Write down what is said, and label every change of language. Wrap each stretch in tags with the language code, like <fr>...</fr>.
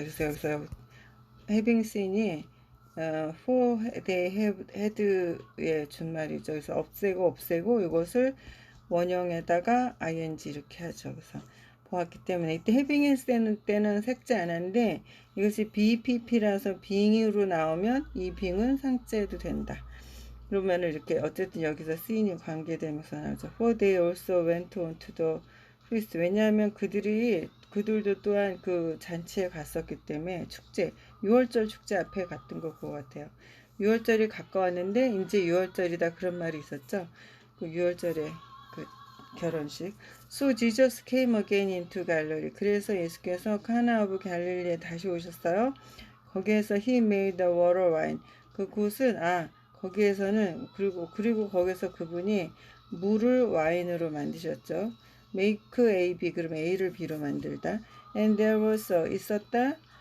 <ko>그래서 여기서 having seen이</ko> <en>for they have had</en> <ko>의 준말이죠. 그래서 없애고 이것을 원형에다가 ing 이렇게 하죠. 그래서 보았기 때문에 이때 having 했을 때는 삭제 안 하는데 이것이 BPP라서 being으로 나오면 이 being은 삭제해도 된다. 그러면은 이렇게 어쨌든 여기서 seen이 관계되면서 나오죠.</ko> <en>For they also went on to the feast.</en> <ko>왜냐하면 그들도 또한 그 잔치에 갔었기 때문에 축제, 6월절 축제 앞에 갔던 거 그거 같아요. 6월절이 가까웠는데 이제 6월절이다 그런 말이 있었죠. 그 6월절에 그 결혼식.</ko> <en>So Jesus came again into Galilee.</en> <ko>그래서 예수께서 카나 오브 갈릴리에 다시 오셨어요. 거기에서</ko> <en>he made the water wine.</en> <ko>그곳은 거기에서는 그리고 거기서 그분이 물을 와인으로 만드셨죠. make A, B 그러면 A를 B로 만들다.</ko> <en>And there was</en> <ko>있었다.</ko>